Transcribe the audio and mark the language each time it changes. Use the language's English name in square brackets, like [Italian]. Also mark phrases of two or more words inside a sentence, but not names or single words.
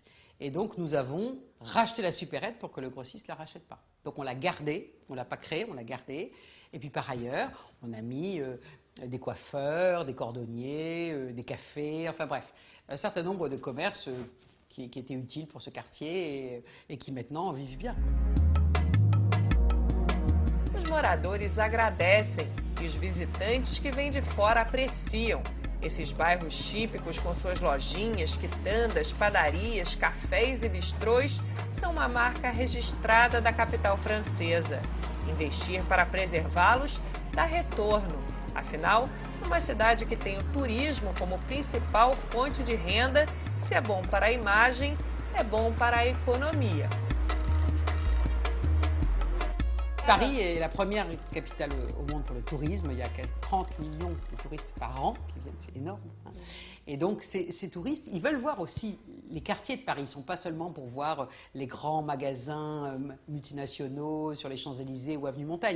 [French] Et donc, nous avons racheté la supérette pour que le grossiste ne la rachète pas. Donc, on l'a gardée, on ne l'a pas créée, on l'a gardée. Et puis, par ailleurs, on a mis des coiffeurs, des cordonniers, des cafés, enfin bref, un certain nombre de commerces qui étaient utiles pour ce quartier et qui maintenant vivent bien. [Portuguese] Os moradores agradecem e os visitantes que vêm de fora apreciam. Esses bairros típicos com suas lojinhas, quitandas, padarias, cafés e bistrôs são uma marca registrada da capital francesa. Investir para preservá-los dá retorno. Afinal, numa cidade que tem o turismo como principal fonte de renda, se é bom para a imagem, é bom para a economia. [French] Paris est la première capitale au monde pour le tourisme. Il y a 30 millions de touristes par an qui viennent, c'est énorme. Hein. Et donc ces touristes, ils veulent voir aussi les quartiers de Paris. Ils ne sont pas seulement pour voir les grands magasins multinationaux sur les Champs-Élysées ou Avenue Montaigne.